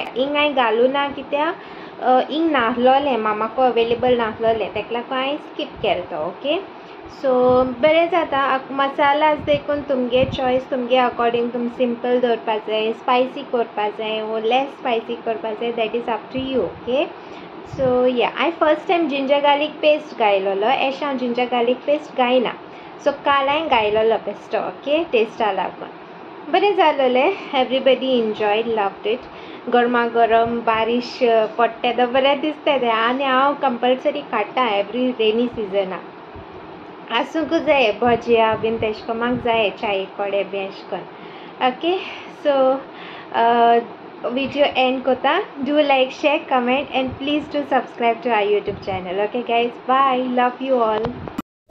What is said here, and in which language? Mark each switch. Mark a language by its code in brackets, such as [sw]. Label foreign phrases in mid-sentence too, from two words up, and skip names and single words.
[kok] हिंग हांवें घालूं ना कित्याक हिंग नासलोलें मामाको अवेलेबल नासलोलें तेका लागून हांवें स्कीप केलो तो. [en] okay so [kok] बरें जाता. मसालाज देखून तुमगे चॉयस तुमगे अकॉर्डिंग तुमी सिंपल दवरपा जाय स्पायसी करपा जाय वो [en] less spicy [kok] करपा जाय [en] that is up to you. okay so [kok] या हांवें [en] first time ginger garlic paste [kok] घायलोलो एश हांव [en] ginger garlic paste [kok] घायना सो काल हांवें घायलोलो पेस्टो. ओके टेस्टा लागून बरें जालोलें. [en] everybody enjoyed loved it. [kok] गरमा गरम बारीश पडटा तो बरें दिसता तें आनी हांव कंपलसरी काडटा [en] every rainy [kok] सिजनाक आसूंकूच जाय भजिया बीन तेश कोन म्हाका जाय चाये कोडे बी एश कोन. [en] okay so video end कोता. do like share comment and please do subscribe to our YouTube channel. okay guys bye love you all.